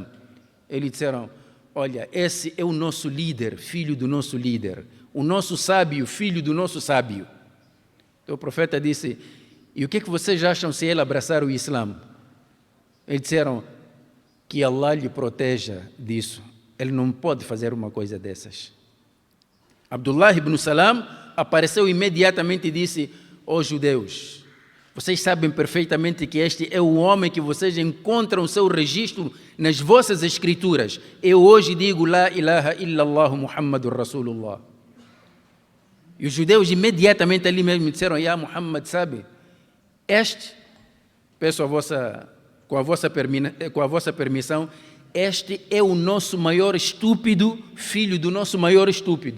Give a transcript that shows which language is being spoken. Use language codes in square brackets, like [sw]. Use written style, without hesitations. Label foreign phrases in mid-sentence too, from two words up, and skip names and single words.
[pt] Eles disseram, olha, esse é o nosso líder, filho do nosso líder, o nosso sábio, filho do nosso sábio. Então o profeta disse, e o que é que vocês acham se ele abraçar o Islã? Eles disseram, que Allah lhe proteja disso. Ele não pode fazer uma coisa dessas. Abdullah ibn Salam apareceu imediatamente e disse, ó judeus, Vocês sabem perfeitamente que este é o homem que vocês encontram o seu registro nas vossas escrituras. Eu hoje digo, [ar] لا إله إلا الله محمد رسول الله. [pt] E os judeus imediatamente ali mesmo disseram, Muhammad, sabe, peço com a vossa permissão, este é o nosso maior estúpido, filho do nosso maior estúpido.